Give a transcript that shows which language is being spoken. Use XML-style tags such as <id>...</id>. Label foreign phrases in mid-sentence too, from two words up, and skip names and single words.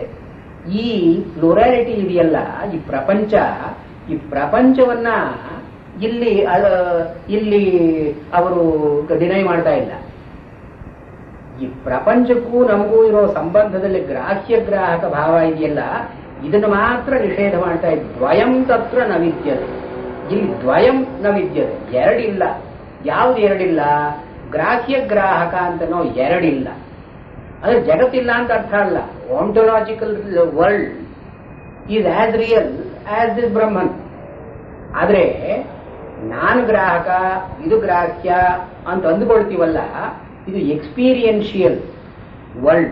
<kn>ಈ ಪ್ಲೋರಾಲಿಟಿ ಇದೆಯಲ್ಲ, ಈ ಪ್ರಪಂಚವನ್ನ ಇಲ್ಲಿ ಅವರು ಡಿನೈ ಮಾಡ್ತಾ ಇಲ್ಲ. ಈ ಪ್ರಪಂಚಕ್ಕೂ ನಮಗೂ ಇರೋ ಸಂಬಂಧದಲ್ಲಿ ಗ್ರಾಹಕ ಭಾವ ಇದೆಯಲ್ಲ, ಇದನ್ನು ಮಾತ್ರ ನಿಷೇಧ ಮಾಡ್ತಾ ಇದ್ದ.</kn> <sa>ದ್ವಯಂ ತತ್ರ ನ ವಿದ್ಯತೆ. ಇಲ್ಲಿ ದ್ವಯಂ ನ ವಿದ್ಯತೆ,</sa> <kn>ಎರಡಿಲ್ಲ. ಯಾವ್ದು ಎರಡಿಲ್ಲ? ಗ್ರಾಹಕ ಅಂತನೋ ಎರಡಿಲ್ಲ. ಅಂದ್ರೆ ಜಗತ್ತಿಲ್ಲ ಅಂತ ಅರ್ಥ ಅಲ್ಲ.</kn> <en>ontological world is as real as this Brahman.</en> <kn>ಆದ್ರೆ ನಾನು ಗ್ರಾಹಕ, ಇದು ಗ್ರಾಹ್ಯ ಅಂತ ಅಂದುಕೊಳ್ತೀವಲ್ಲ, ಇದು</kn> <en>experiential world.</en>